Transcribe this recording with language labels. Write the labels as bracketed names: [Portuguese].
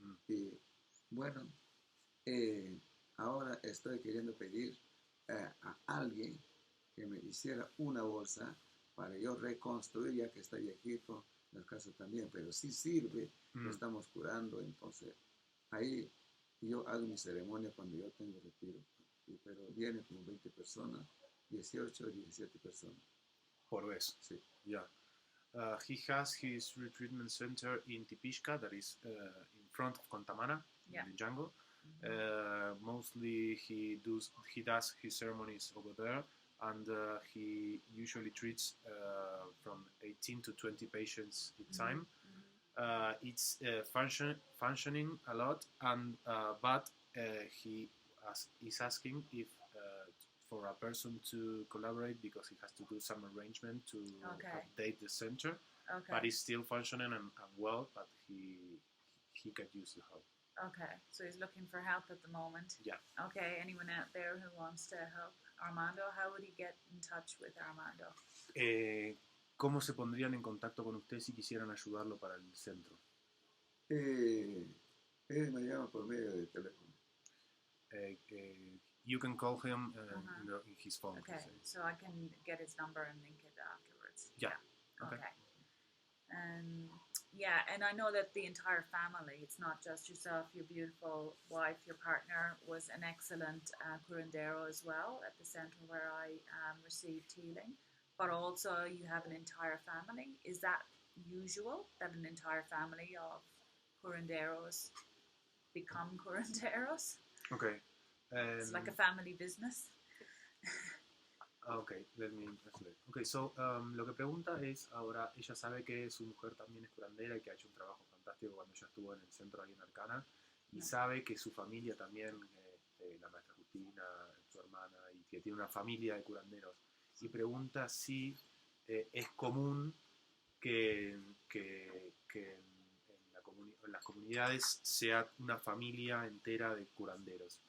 [Spanish] Y bueno, ahora estoy queriendo pedir a alguien que me hiciera una bolsa para yo reconstruir, ya que está viejito, en el caso también, pero sí sirve, lo estamos curando. Entonces ahí yo hago mi ceremonia cuando yo tengo retiro, pero vienen como 20 personas, 18 o 17 personas. Por vez. Sí. [English] Yeah. He has his retreatment center in Tipishka, that is in front of Contamana, in the jungle. Mostly he does his ceremonies over there, and he usually treats from 18 to 20 patients each time. It's functioning a lot, and but he is asking if for a person to collaborate, because he has to do some arrangement to update the center. But it's still functioning and well, but he could use the help. Okay, so he's looking for help at the moment. Yeah. Okay, anyone out there who wants to help Armando, how would he get in touch with Armando? [Spanish] ¿Cómo se pondrían en contacto con usted si quisieran ayudarlo para el centro? Él me llama por medio de teléfono. [English] You can call him in his phone. Okay, so I can get his number and link it afterwards. Yeah. Okay. And I know that the entire family, it's not just yourself, your beautiful wife, your partner was an excellent curandero as well at the center where I received healing. But also you have an entire family. Is that usual, that an entire family of curanderos become curanderos? Okay. It's like a family business. Okay, let me translate. Okay, so [Spanish] lo que pregunta es, ahora ella sabe que su mujer también es curandera y que ha hecho un trabajo fantástico cuando ella estuvo en el centro ahí en Arcana, y sabe que su familia también, la maestra Justina, su hermana, y que tiene una familia de curanderos, y pregunta si es común que en las comunidades sea una familia entera de curanderos.